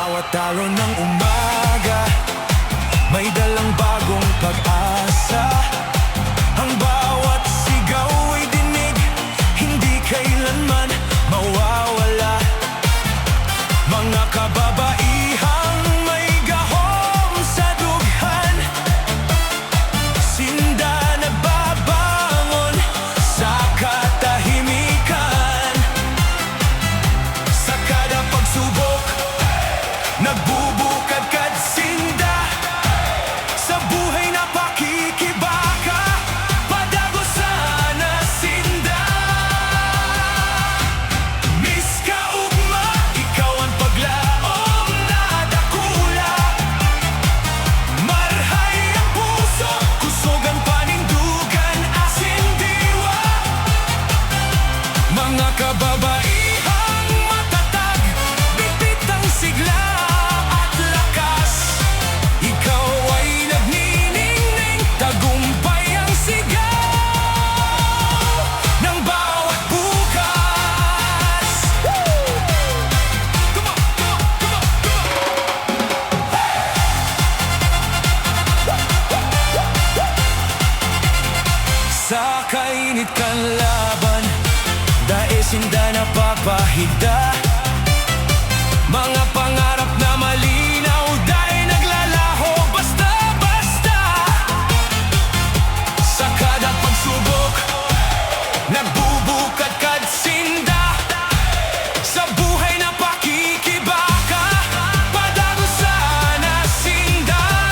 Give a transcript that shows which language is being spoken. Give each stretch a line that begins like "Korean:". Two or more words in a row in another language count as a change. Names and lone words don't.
Filipino: Dalo ng umaga, may dalang bagong pag-asa. Ang bawat sigaw ay dinig, hindi kailanman mawawala.
Bikol: Mga kababaihang may gahom sa dughan, sinda nagbabangon sa katahimikan. Sa kada pagsubok, nagbubukadkad sinda, sa buhay na pakikibaka, padagosan na sinda. Miss Kaugma, ikaw ang paglaom na dakula. Marhay ang puso, kusog ang panindugan, asin diwa.
Filipino: Mga kababaihang matatag, bibit ang sigla at lakas. Ikaw ay nagniningning, tagumpay ang sigaw ng bawat bukas.
English: Come on, come on, come on, come on.
Bikol: Sa kainit kang laban, dahil sinda napapahida.
Filipino: Mga pangarap na malinaw, dahil naglalaho basta-basta.
Bikol: Sa kada pagsubok, nagbubukadkad sinda, sa buhay na pakikibaka, padagosan na sinda.